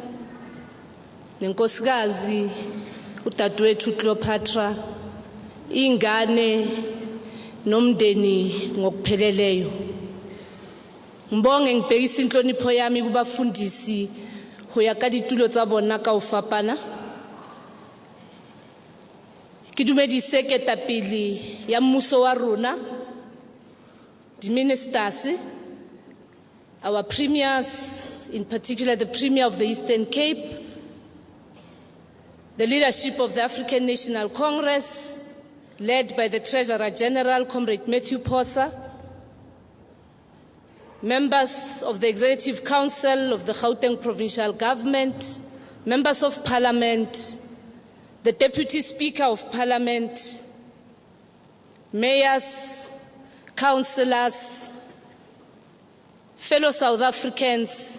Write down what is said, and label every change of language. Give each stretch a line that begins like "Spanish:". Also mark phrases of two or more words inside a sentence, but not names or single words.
Zulu: nenkosikazi udadewethu Cleopatra, ingane nomndeni ngokupheleleyo. Ngibonge ngibhekisa inhlonipho yami kubafundisi
Southern Sotho: ho ya ka ditulo tsa bona ka ofapana. Ke dumedise ketapele ya mmuso wa rona,
English: the ministers, our premiers, in particular the Premier of the Eastern Cape, the leadership of the African National Congress, led by the Treasurer General, Comrade Matthew Potsa, members of the Executive Council of the Gauteng Provincial Government, members of Parliament, the Deputy Speaker of Parliament, mayors, councillors, fellow South Africans.